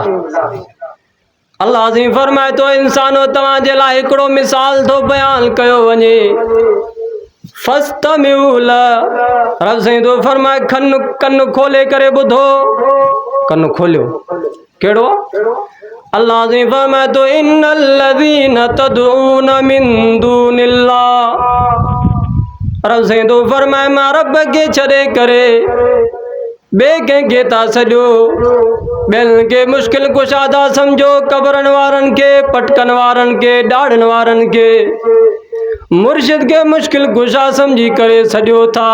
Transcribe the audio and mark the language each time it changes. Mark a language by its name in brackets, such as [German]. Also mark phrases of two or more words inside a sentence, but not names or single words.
[Sindhi] अल्लाह जी फरमाए तो, इंसानो तव्हांजे लाइ हिकिड़ो मिसाल थो बयान कयो वञे, [Arabic] فاستمعوا له. [Sindhi] रब साईं तो फरमाए, कन खोले करे ॿुधो, कन खोलियो। कहिड़ो? अल्लाह जी फरमाए तो, [Arabic] إن الذين تدعون من دون الله. [Sindhi] रब साईं तो फरमाए, मां रब खे छॾे करे ॿिए कंहिंखे था सॼो, ॿियनि खे मुश्किल कुशा था सम्झो, कबरनि वारनि खे, पटकनि वारनि खे, ॾाढ़नि वारनि खे, मुर्शिद के मुश्किल कुशा समझी करे सॼो था।